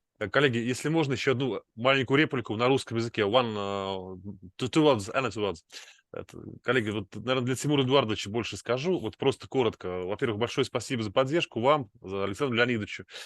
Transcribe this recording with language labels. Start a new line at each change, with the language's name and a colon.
Russian: Коллеги, если можно, еще одну маленькую реплику на русском языке.
English: Two words, Anna, two words.
Russian: Коллеги, вот, наверное, для Тимура Эдуардовича больше скажу. Вот просто коротко. Во-первых, большое спасибо за поддержку вам, за Александру Леонидовичу.